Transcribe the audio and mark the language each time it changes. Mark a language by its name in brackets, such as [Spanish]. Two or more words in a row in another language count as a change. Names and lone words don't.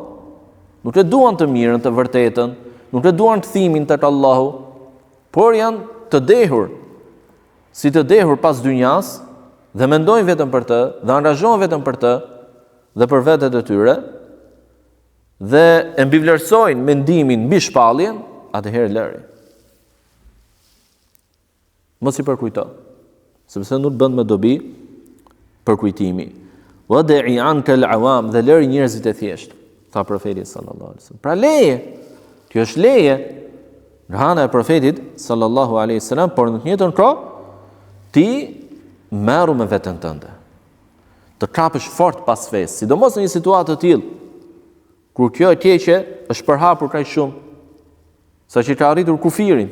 [Albanian] Nuk e duan të mirën, të vërtetën, nuk e duan të thimin tek Allahu, por janë të dehur, si të dehur pas dynjas, dhe mendojnë vetëm për të, dhe angazhohen vetëm për të, dhe për vetet e tyre, dhe e mbivlerësojnë mendimin mbi shpalljen, atëherë lëri. Mos i përkujto, sepse nuk bën me dobi përkujtimi. [Arabic] ودع عنك العوام, [Albanian] dhe lëri njerëzit e thjeshtë, tha profeti [Arabic] صلى الله عليه وسلم. [Albanian] Pra leje, kjo është leje nga ana e profetit [Arabic] صلى الله عليه وسلم, [Albanian] por në të njëjtën kohë ti merru me veten tënde. Të kapësh fort pas fesë, sidomos në një situatë të tillë, kur kjo e keqe është përhapur kaq shumë, saqë ka arritur kufirin.